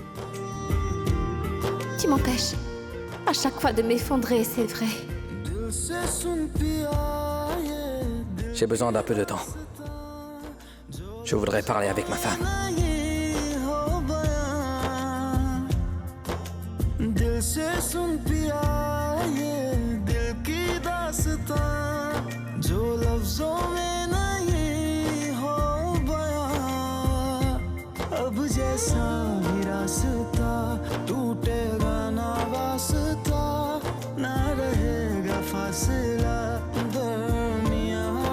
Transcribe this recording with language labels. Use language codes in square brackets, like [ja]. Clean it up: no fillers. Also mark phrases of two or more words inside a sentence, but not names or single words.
[fr] Tu m'empêches à chaque fois de m'effondrer, c'est vrai. J'ai besoin d'un peu de temps. Je voudrais parler avec ma femme. [hi] दिल से सुन पिया ये दिल की दास्तां जो लफ्जों में नहीं हो बयां अब जैसा भी रास्ता टूटेगा ना वास्ता ना रहेगा फासला दरमियां